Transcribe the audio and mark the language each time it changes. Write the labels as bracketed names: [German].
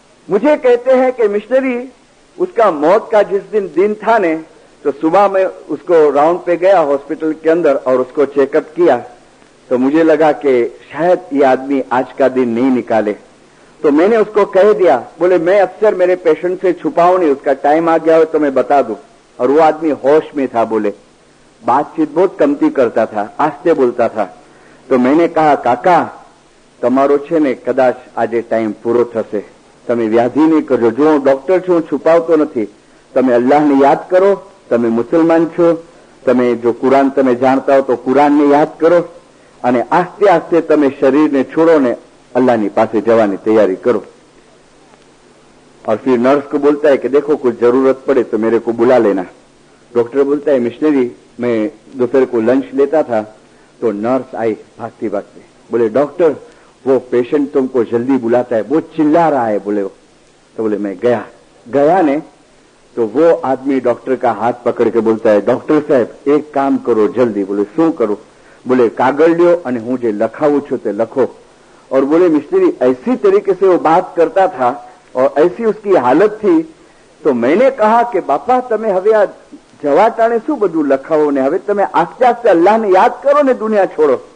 [Hindi] मुझे कहते हैं कि मिशनरी उसका मौत का जिस दिन था ने, तो सुबह में उसको राउंड पे गया हॉस्पिटल के अंदर और उसको चेकअप किया, तो मुझे लगा कि शायद ये आदमी आज का दिन नहीं निकाले। तो मैंने उसको कह दिया, बोले मैं अक्सर मेरे पेशेंट से छुपाऊं नहीं, उसका टाइम आ गया हो तो मैं बता दूं। और वो आदमी होश में था, बोले बातचीत बहुत कमती करता था, आस्ते बोलता था। तो मैंने कहा काका [Gujarati] તમારો છે ને કદાચ આજે ટાઈમ પૂરો થશે, તમે વ્યાધિ નહીં કરજો, જો હું ડોક્ટર છું છુપાવતો નથી, તમે અલ્લાહને યાદ કરો, તમે મુસલમાન છો, તમે જો કુરાન તમે જાણતા હો તો કુરાનને યાદ કરો, અને આસ્તે આસ્તે તમે શરીરને છોડો ને अल्लाह पासे जवानी तैयारी करो। [Hindi] और फिर नर्स को बोलता है कि देखो कुछ जरूरत पड़े तो मेरे को बुला लेना। डॉक्टर बोलता है मिशनरी मैं दोपहर को लंच लेता था, तो नर्स आई भागती भागती, बोले डॉक्टर वो पेशेंट तुमको जल्दी बुलाता है, वो चिल्ला रहा है, बोले वो। तो बोले मैं गया ने, तो वो आदमी डॉक्टर का हाथ पकड़ के बोलता है डॉक्टर साहब एक काम करो जल्दी। बोले शू करो? [Gujarati] बोले कागल ल्यो અને હું જે લખાવું છું તે લખો। [Hindi] और बोले मिस्त्री ऐसी तरीके से वो बात करता था और ऐसी उसकी हालत थी, तो मैंने कहा कि बापा [Gujarati] તમે હવે આ જવા ટાણે શું બધું લખાવો ને હવે તમે આસ્તે આસ્તે અલ્લાહને યાદ કરો ને દુનિયા છોડો।